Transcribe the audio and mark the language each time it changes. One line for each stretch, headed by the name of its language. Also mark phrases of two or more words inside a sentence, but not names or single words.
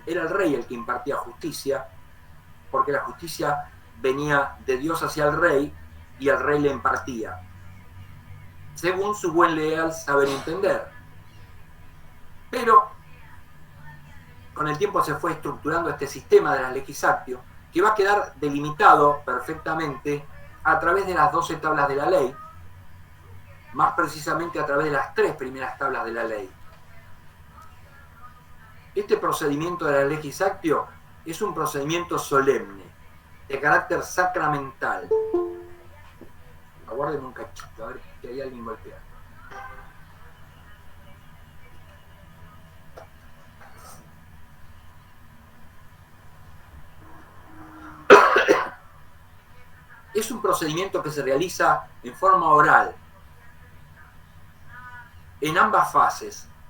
Spanish: Era el rey el que impartía justicia, porque la justicia venía de Dios hacia el rey y el rey le impartía, según su buen leal saber entender. Pero con el tiempo se fue estructurando este sistema de las
Latin: legis actio,
Spanish: que va a quedar delimitado perfectamente a través de las 12 tablas de la ley, más precisamente a través de las 3 primeras tablas de la ley. Este procedimiento de la
Latin: legis actio
Spanish: es un procedimiento solemne, de carácter sacramental. Aguarden un cachito, a ver que hay alguien golpeando. Es un procedimiento que se realiza en forma oral, en ambas fases.